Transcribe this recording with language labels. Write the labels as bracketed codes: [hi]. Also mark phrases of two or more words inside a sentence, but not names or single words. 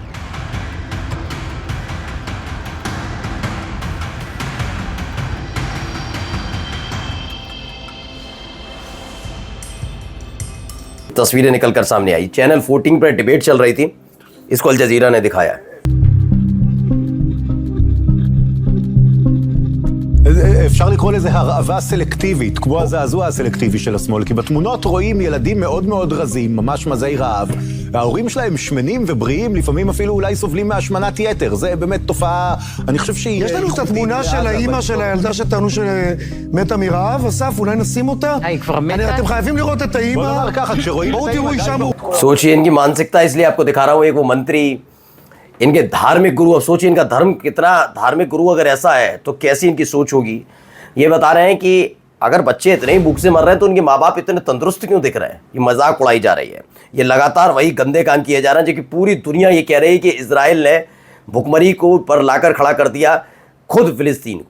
[hi] तस्वीरें निकलकर सामने आई। चैनल 14 पर डिबेट चल रही थी, इसको अल जजीरा ने दिखाया। [he] אפשר לקרוא לזה הרעבה סלקטיבית, כמו הזעזוע הסלקטיבי של השמאל, כי בתמונות רואים ילדים מאוד מאוד רזים, ממש מזי רעב, וההורים שלהם שמנים ובריאים, לפעמים אפילו אולי סובלים מהשמנת יתר. זה באמת תופעה, אני חושב שהיא... יש לנו את התמונה של האימא של הילדה שטענו שמתה מרעב, אסף, אולי נשים אותה? היא כבר מתה? אתם חייבים לראות את האימא. בוא נאמר ככה, כשרואים בואו את האימא... תראו אישה [hi] सोचिए इनकी मानसिकता, इसलिए आपको दिखा रहा हूं। एक वो मंत्री, इनके धार्मिक गुरु, अब सोचिए इनका धर्म कितना धार्मिक गुरु अगर ऐसा है तो कैसी इनकी सोच होगी। ये बता रहे हैं कि अगर बच्चे इतने ही भूख से मर रहे हैं तो उनके माँ बाप इतने तंदुरुस्त क्यों दिख रहे हैं। ये मजाक उड़ाई जा रही है, ये लगातार वही गंदे काम किए जा रहे हैं जो कि पूरी दुनिया ये कह रही है कि इजराइल ने भुखमरी को पर लाकर खड़ा कर दिया खुद फिलिस्तीन को।